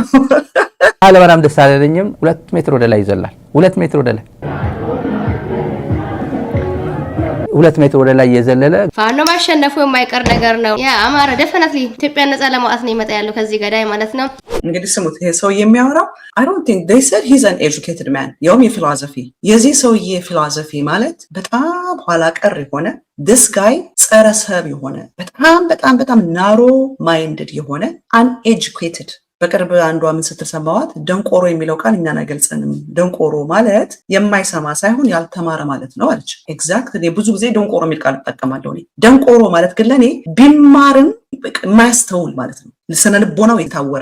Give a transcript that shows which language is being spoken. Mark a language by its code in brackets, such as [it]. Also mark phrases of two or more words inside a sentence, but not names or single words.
[am] አለበራም ደስ አላለኝም። 2 ሜትር ወደ ላይ ይዘላል። 2 ሜትር ወደ ላይ 2 ሜትር ወደ ላይ የዘለለ ፋኖ ማሸነፉ የማይቀር ነገር ነው። ያ አማራ definitely ኢትዮጵያ ነፃ ለማውጣት ነው ይመጣ ያለው ከዚህ ገዳይ ማለት ነው። እንግዲህ ስሙት፣ ይሄ ሰው የሚያወራው [en] I don't think they said he's an educated man። [am] የውም የፊሎሶፊ የዚህ ሰውዬ ፊሎሶፊ ማለት በጣም ኋላ ቀር የሆነ [en] this guy [am] ጸረ ሰብ የሆነ በጣም [en] narrow minded [am] የሆነ uneducated። በቅርብ አንዷ ምን ስትል ሰማዋት? ደንቆሮ የሚለው ቃል እኛን አይገልጸንም። ደንቆሮ ማለት የማይሰማ ሳይሆን ያልተማረ ማለት ነው አለች። ኤግዛክትሊ ብዙ ጊዜ ደንቆሮ የሚል ቃል እጠቀማለሁ እኔ። ደንቆሮ ማለት ግን ለኔ ቢማርም የማያስተውል ማለት ነው። ልስነ ልቦናው የታወረ።